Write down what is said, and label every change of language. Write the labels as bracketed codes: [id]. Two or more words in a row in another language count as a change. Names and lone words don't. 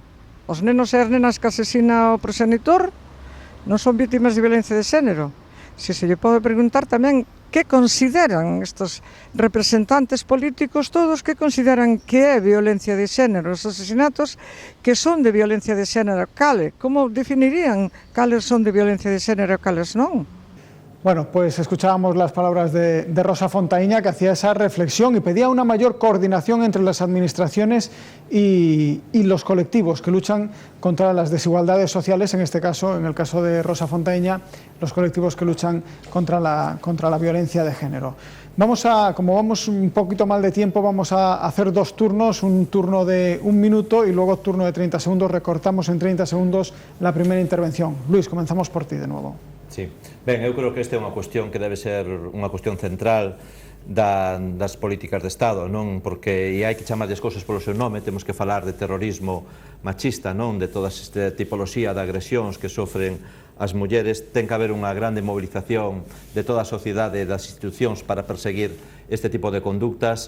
[gl] Os nenos e as nenas que asesina o progenitor non son vítimas de violencia de xénero. Se lle pode preguntar tamén que consideran estos representantes políticos todos, que consideran que é violencia de xénero, os asesinatos que son de violencia de xénero, como definirían cales son de violencia de xénero e cales non? [es] Bueno, pues escuchábamos las palabras de Rosa Fontaíña, que hacía esa reflexión y pedía una mayor coordinación entre las administraciones y los colectivos que luchan contra las desigualdades sociales, en este caso, en el caso de Rosa Fontaíña, los colectivos que luchan contra la violencia de género. Como vamos un poquito mal de tiempo, vamos a hacer dos turnos, un turno de 1 minuto y luego turno de 30 segundos. Recortamos en 30 segundos la primera intervención. Luis, comenzamos por ti de nuevo. Sí. [gl] Ben, eu creo que esta é unha cuestión que debe ser unha cuestión central das políticas de Estado, non? Porque hai que chamar as cousas polo seu nome, temos que falar de terrorismo machista, non? De toda esta tipoloxía de agresións que sofren as mulleres. Ten que haber unha grande movilización de toda a sociedade e das institucións para perseguir este tipo de conductas.